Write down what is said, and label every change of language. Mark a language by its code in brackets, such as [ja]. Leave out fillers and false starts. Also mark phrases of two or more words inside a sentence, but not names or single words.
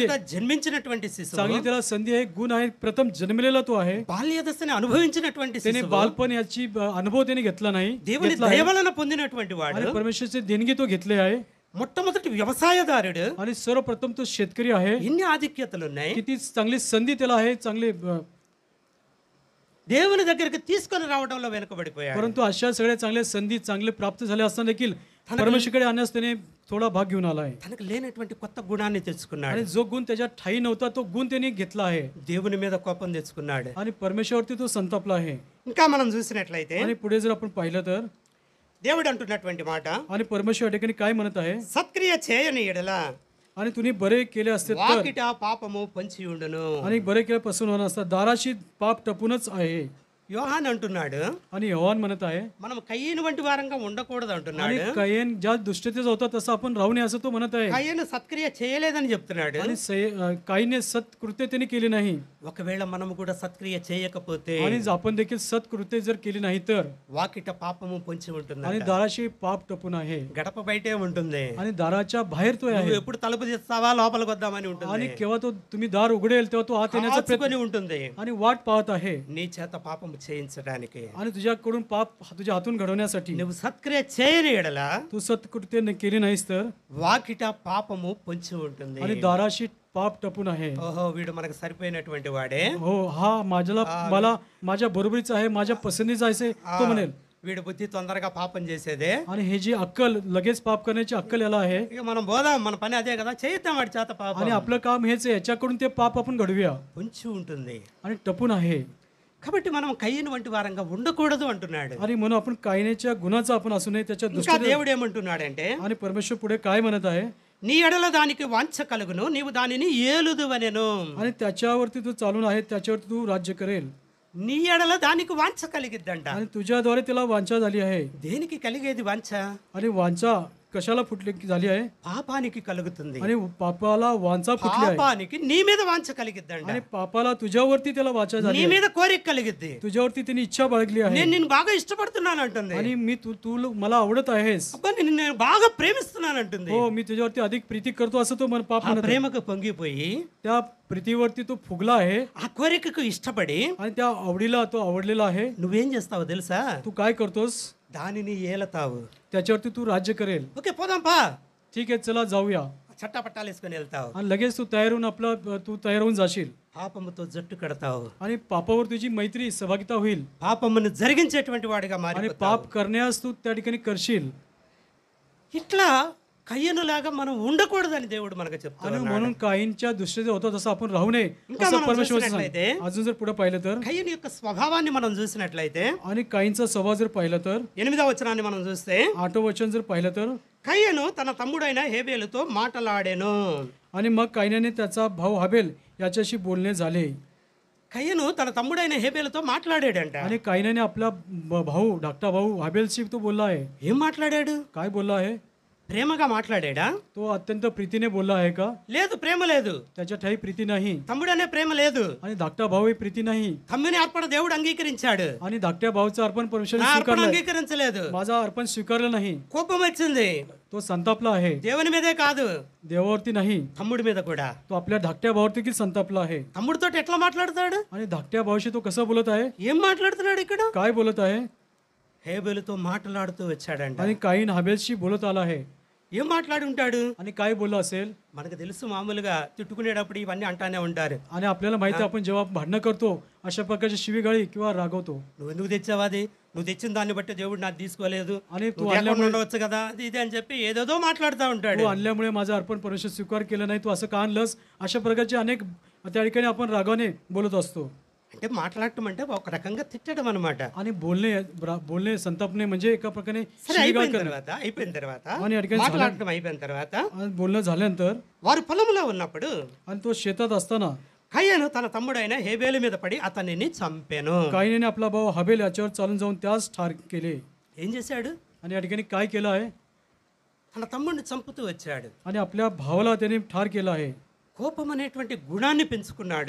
[te] మొట్టమొదట జన్మించినటువంటి శిశువు, [mr] चांगली त्याला संधी आहे, गुण आहे. प्रथम जन्मलेला तो आहे. [te] బాల్య దశని అనుభవించినటువంటి [mr] त्याने [te] శిశువు, [mr] बालपण याची अनुभव त्याने घेतला नाही. [te] దేవుని దయ వలన పొందినటువంటి వాడు, [mr] आणि परमेश्वरचे देणगी तो घेतले आहे. [te] మొట్టమొదటి వ్యవసాయదారుడు. [mr] आणि सर्वप्रथम तो शेतकरी आहे. [te] ఎన్ని ఆధిక్యతలు ఉన్నాయి. [mr] किती चांगली संधी त्याला आहे. चांगले [te] దేవుని దగ్గరికి తీసుకొని రావడంలో వెనుకబడిపోయాడు. [mr] परंतु अशा सगळ्या चांगल्या संधी चांगले प्राप्त झाले असताना देखील परमेश्वरकडे आणण्यास त्याने थोडा भाग घेऊन आला आहे. [te] తనకు లేనటువంటి కొత్త గుణాన్ని తెచ్చుకున్నాడు. [mr] आणि जो गुण त्याच्या ठाई नव्हता तो गुण त्याने घेतला आहे. [te] దేవుని మీద కోపం తెచ్చుకున్నాడు. [mr] आणि परमेश्वरवरती तो संतापला आहे. [te] ఇంకా మనం చూసినట్లయితే [mr] आणि पुढे जर आपण पाहिलं तर [te] దేవుడు అంటున్నటువంటి మాట, [mr] आणि परमेश्वर या ठिकाणी काय म्हणत आहे, [te] సత్క్రియ చేయని ఎడల [mr] आणि तुम्ही बरे केले असते तर, [te] వాకిట పాపము పొంచి ఉండును. [mr] आणि बरे केल्यापासून होणार असता दाराशी पाप टपूनच आहे. [te] యోహాన్ అంటున్నాడు, [mr] आणि योहान म्हणत आहे, [te] మనం కయ్యను వంటి వారంగా ఉండకూడదు [mr] आणि [te] అంటున్నాడు. [mr] कयेन ज्या दुष्टतेचा होता तसं आपण राहू नये असं तो म्हणत आहे. [te] కయ్యను సత్క్రియ చేయలేదని చెప్తున్నాడు. [mr] आणि काहीने सत्कृत्य त्यांनी केली नाही. [te] ఒకవేళ మనము కూడా సత్క్రియ చేయకపోతే [mr] आणि आपण देखील सत्कृत्य जर केली नाही तर, [te] వాకిట పాపము పొంచి ఉంటుంది. [mr] आणि दाराशी पाप टपून आहे. [te] గడప బయటే ఉంటుంది. [mr] आणि दाराच्या बाहेर तो [te] నువ్వు [mr] आहे. [te] ఎప్పుడు తలుపు తీస్తావా లోపలికి వద్దామని ఉంటుంది. [mr] आणि केव्हा तो तुम्ही दार उघडेल तेव्हा तो आत येण्याचा प्रयत्न [te] కాచుకొని ఉంటుంది. [mr] आणि वाट पाहत आहे. [te] నీ చేత పాపము చేయించడానికి. [mr] आणि तुझ्याकडून पाप तुझ्या हातून घडवण्यासाठी [te] నువ్వు సత్క్రియ చేయని ఎడల [mr] तू सत्कृत्य केली नाहीस तर, [te] వాకిట పాపము పొంచి ఉంటుంది. [mr] आणि दाराशी पाप टपून आहे. [te] ఓహో వీడు మనకు సరిపోయినటువంటి వాడే, [mr] हो, हा मला माझ्या बरोबरीचा आहे, माझ्या पसंतीचा आहे तो म्हणेल. [te] వీడు బుద్ధి తొందరగా పాపం చేసేదే. [mr] आणि हे जी अक्कल, लगेच पाप करण्याची अक्कल याला आहे. [te] ఇక మనం పోదాం, మన పని అదే కదా, చేయిద్దాం వాడి చేత పాపం. [mr] आणि आपलं काम हेच आहे, याच्याकडून ते पाप आपण घडवूया. [te] పొంచి ఉంటుంది. [mr] आणि टपून आहे. [te] కాబట్టి మనం కయ్యను వంటి వారంగా ఉండకూడదు అంటున్నాడు. [mr] आणि म्हणून आपण कायनेच्या गुणाचा आपण असू नये, त्याच्या [te] ఇంకా [mr] दृष्टीने. [te] దేవుడు ఏమంటున్నాడంటే, [mr] आणि परमेश्वर पुढे काय म्हणत आहे, [te] నీ ఎడల దానికి వాంఛ కలుగును, నీవు దానిని ఏలుదువనెను. [mr] आणि त्याच्यावरती तू चालून आहे, त्याच्यावरती तू राज्य करेल. [te] నీ ఎడల దానికి వాంఛ కలిగిద్దంట. [mr] आणि तुझ्याद्वारे त्याला वांछा झाली आहे. [te] దేనికి కలిగేది వాంఛ? [mr] आणि वांछा कशाला फुटली झाली आहे, [te] పాపానికి కలుగుతుంది. [mr] आणि पापाला वांछा फुटली आहे. [te] పాపానికి నీ మీద వాంఛ కలిగిద్దంట. [mr] आणि पापाला तुझ्यावरती त्याला वाचा [te] నీ [mr] झाली आहे. [te] మీద కోరిక కలిగిద్ది. [mr] तुझ्यावरती त्यांनी इच्छा बाळगली आहे. [te] నేను నిన్ను బాగా ఇష్టపడుతున్నాను అంటుంది. [mr] आणि मी तू मला आवडत आहेस. [te] అబ్బా నేను బాగా ప్రేమిస్తున్నాను అంటుంది. [mr] हो, मी तुझ्यावरती अधिक प्रीती करतो असं तो मन पाप [te] ఆ [mr] म्हणत आहे. [te] ప్రేమకు పొంగిపోయి [mr] त्या प्रीतीवरती तो फुगला आहे. [te] ఆ కోరికకు ఇష్టపడి [mr] आणि त्या आवडीला तो आवडलेला आहे. [te] నువ్వేం చేస్తావో తెలుసా? [mr] तू काय करतोस, [te] దానిని ఏలతావు. [mr] त्याच्यावरती तू राज्य करेल. [te] ఓకే పోదాం పా, [mr] ठीक आहे, चला जाऊया. [te] చట్టా పట్టాలు వేసుకొని వెళ్తావు. [mr] आणि लगेच तू तयार होऊन जाशील. [te] పాపముతో జట్టు కడతావు. [mr] आणि पापावर तुझी मैत्री सहभागिता होईल. [te] పాపమును జరిగించేటువంటి వాడిగా [mr] आणि [te] మారిపోతావు. [mr] पाप करण्यास तू त्या ठिकाणी करशील. [te] ఇట్లా కయ్యనులాగా మనం ఉండకూడదని దేవుడు మనకు [mr] आणि [te] చెప్తాడు. [mr] म्हणून काहींच्या दृष्टीने होतं तसं आपण राहू नये [te] ఇంకా [mr] असं [te] మనం [mr] परमेश्वर [te] చూసినట్లయితే, [mr] अजून जर पुढे पाहिलं तर, [te] కయ్యను యొక్క స్వభావాన్ని మనం చూసినట్లయితే, [mr] आणि काहींचा स्वभाव जर पाहिलं तर, [te] 8వ వచనాన్ని మనం చూస్తే, [mr] 8व वचन जर पाहिलं तर, [te] కయ్యను తన తమ్ముడైన హేబేలుతో మాటలాడెను. [mr] आणि मग कायनाने त्याचा भाऊ हाबेल याच्याशी बोलणे झाले. [te] కయ్యను తన తమ్ముడైన హేబేలుతో మాట్లాడాడంట. [mr] आणि कायनाने आपला भाऊ धाकटा भाऊ हाबेलशी तो बोलला आहे. [te] ఏం మాట్లాడాడు? [mr] काय बोलला आहे, [te] ప్రేమగా మాట్లాడాడా? [mr] तो अत्यंत प्रीतीने बोलला आहे का? [te] లేదు, ప్రేమ లేదు. [mr] त्याच्या ठाई प्रीती नाही. [te] తమ్ముడనే ప్రేమ లేదు. [mr] आणि धाकटा भाऊ ही प्रीती नाही. [te] తమ్ముని అర్పణ దేవుడు అంగీకరించాడు. [mr] आणि धाकट्या भाऊचं अर्पण परमेश्वराने [te] నా అర్పణ [mr] स्वीकारलं. [te] అంగీకరించలేదు. [mr] माझा अर्पण स्वीकारलं नाही. [te] కోపం వచ్చింది. [mr] तो संतापला आहे. [te] దేవుని మీదే కాదు, [mr] देवावरती नाही, [te] తమ్ముడి మీద కూడా. [mr] तो आपल्या धाकट्या भावावरती देखील संतापला आहे. [te] తమ్ముడితో ఎట్లా మాట్లాడతాడు? [mr] आणि धाकट्या भावाशी तो कसं बोलत आहे, [te] ఏం మాట్లాడుతున్నాడు ఇక్కడ? [mr] काय बोलत आहे, [te] హేబేలుతో మాట్లాడుతూ వచ్చాడంట. [mr] आणि काहीन हाबेलशी बोलत आला आहे. [te] ఏం మాట్లాడి ఉంటాడు? [mr] आणि काय बोललं असेल. [te] మనకు తెలుసు, మామూలుగా తిట్టుకునేటప్పుడు ఇవన్నీ అంటానే ఉంటారు. [mr] आणि आपल्याला माहिती आहे, आपण जेव्हा भांडणं करतो अशा प्रकारची शिवीगाळी किंवा रागवतो. [te] నువ్వు ఎందుకు తెచ్చావు అది, నువ్వు తెచ్చిన దాన్ని బట్టి దేవుడు నాకు తీసుకోలేదు, [mr] आणि तू [te] నువ్వు లేకుండా ఉండవచ్చు కదా, అది ఇది అని చెప్పి ఏదేదో మాట్లాడుతూ ఉంటాడు. [mr] तू आणल्यामुळे माझं अर्पण परमेश्वर स्वीकार केलं नाही, तू असं का आणलंस, अशा प्रकारचे अनेक त्या ठिकाणी आपण रागाने बोलत असतो. [te] అంటే మాట్లాడటం అంటే ఒక రకంగా తిట్టడం అనమాట. [mr] आणि बोलणे संतापणे म्हणजे एका प्रकारे [te] సరే, అయిపోయిన తర్వాత [mr] आणि అడిగాను [te] మాట్లాడటం అయిపోయిన తర్వాత [mr] आणि बोलणं झाल्यानंतर [te] వారు పొలంలో ఉన్నప్పుడు [mr] आणि तो शेतात असताना [te] కయ్యను తన తమ్ముడైన హేబేలు మీద పడి అతనిని చంపెను. [mr] कायीने आपला भाऊ हबेल याच्यावर चालून जाऊन त्यास ठार केले. [te] ఏం చేశాడు? [mr] आणि या ठिकाणी काय केलं आहे, [te] తన తమ్ముడిని చంపుతూ వచ్చాడు. [mr] आणि आपल्या भावाला त्याने ठार केला आहे. [te] కోపం అనేటువంటి గుణాన్ని పెంచుకున్నాడు.